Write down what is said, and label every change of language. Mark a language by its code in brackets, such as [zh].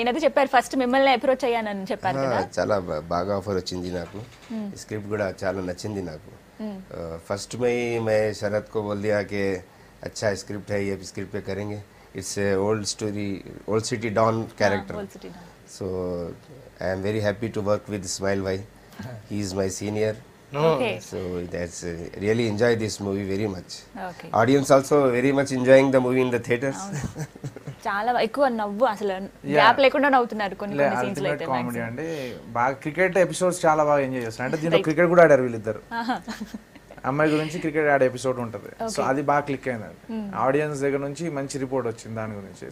[te] ఏదైతే చెప్పారు ఫస్ట్ మిమ్మల్ని అప్రోచ్ అయ్యానని చెప్పారు కదా. చాలా బాగా ఆఫర్ వచ్చింది నాకు. స్క్రిప్ట్ కూడా చాలా నచ్చింది నాకు. [hi] फर्स्ट में ही मैं शरद को बोल दिया कि अच्छा स्क्रिप्ट है, ये स्क्रिप्ट पे करेंगे. [en] It's old story, old city don character. Old City Dawn. So I am very happy to work with Ismail bhai. He is my senior. Okay. So that's really enjoy this movie very much. Okay. Audience also very much enjoying the movie in the theaters. [te] చాలా ఎక్కువ నవ్వు అసలు gap లేకుండా నవ్వుతున్నారు కొన్ని కొన్ని scenes లో ultimate అయితే కామెడీ అండి. బాగా క్రికెట్ ఎపిసోడ్స్ చాలా బాగా ఎంజాయ్ చేస్తారు. అంటే దీంట్లో క్రికెట్ కూడా ఆడారు వీళ్ళిద్దరు. అమ్మాయి గురించి క్రికెట్ ఆడే ఎపిసోడ్ ఉంటుంది. సో అది బాగా క్లిక్ అయిందండి. ఆడియన్స్ దగ్గర నుంచి మంచి రిపోర్ట్ వచ్చింది దాని గురించి.